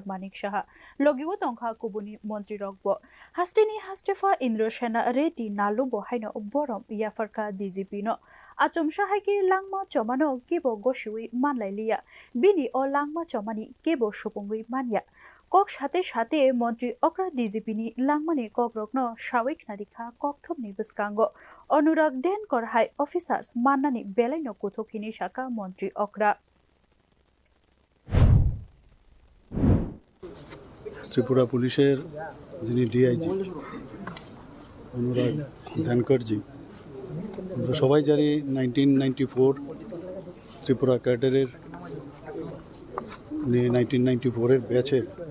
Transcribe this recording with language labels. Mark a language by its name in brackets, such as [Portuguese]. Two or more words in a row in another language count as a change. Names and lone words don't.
[Kok Borok] Manik Saha logiwo tongkha kubuni Mantri Rokbo hasteni hastefa Indrosena redi nalubo haino borom yapharkha DGPno achomsa haiki langma chomano kebo goshiwi manlailia bini o langma chomani kebo shopongwi manya kok [Bangla] সাথে সাথে [Kok Borok] মন্ত্রী অক্রা ডিজিপিনি লাংমানি ককরকনো সাওয়িক নারিখা ককথমনি বসকাঙ্গ অনুরাগ দেন করহাই অফিসার্স মান্নানি বেলাইনো কুথকিনি শাখা মন্ত্রী অক্রা [Bangla] ত্রিপুরা পুলিশের যিনি ডিআইজি অনুরাগ ধ্যানকরজি আমরা সবাই জানি 1994 ত্রিপুরা ক্যাডারের উনি 1994-এর ব্যাচের